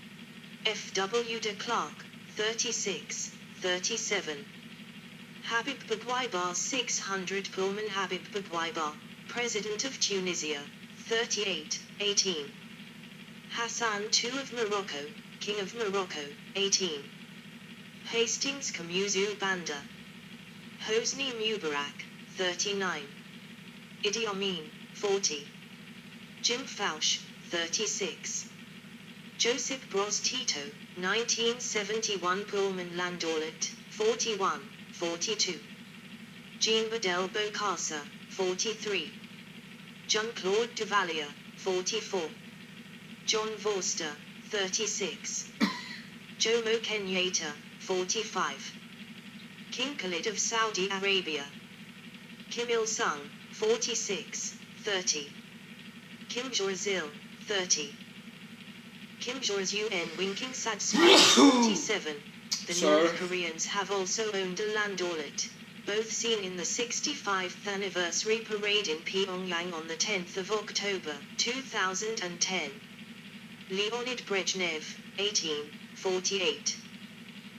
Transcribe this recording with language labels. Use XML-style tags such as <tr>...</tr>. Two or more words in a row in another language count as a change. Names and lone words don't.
<en>F.W. de Klerk, 36, 37. Habib Bourguiba 600 Pullman Habib Bourguiba, President of Tunisia, 38, 18. Hassan II of Morocco, King of Morocco, 18. Hastings Kamuzu Banda. Hosni Mubarak, 39. Idi Amin, 40. Jim Fauch, 36. Joseph Broz Tito, 1971 Pullman Landaulet, 41, 42. Jean Bedel Bokassa, 43. Jean-Claude Duvalier, 44. John Vorster, 36. Jomo Kenyatta, 45. King Khalid of Saudi Arabia. Kim Il-sung, 46, 30. Kim Jong-il, 30. Kim Jong-un Winking Satsuma, 47. The North Koreans have also owned a Landaulet, both seen in the 65th anniversary parade in Pyongyang on the 10th of October, 2010. Leonid Brezhnev, 18, 48.</en>